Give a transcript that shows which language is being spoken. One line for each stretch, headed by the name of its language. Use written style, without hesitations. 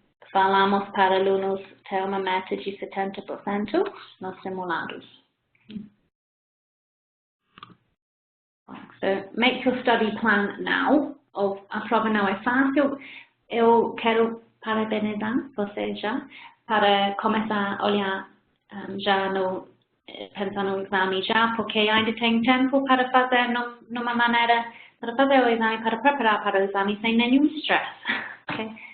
Portuguese: Falamos para alunos ter uma meta de 70% nos simulados.
English: So, make your study plan now.
Portuguese: A prova não é fácil. Eu quero parabenizar você já para começar a olhar já pensar no exame já, porque ainda tem tempo para fazer numa maneira, para fazer o exame, para preparar para o exame sem nenhum stress. Okay?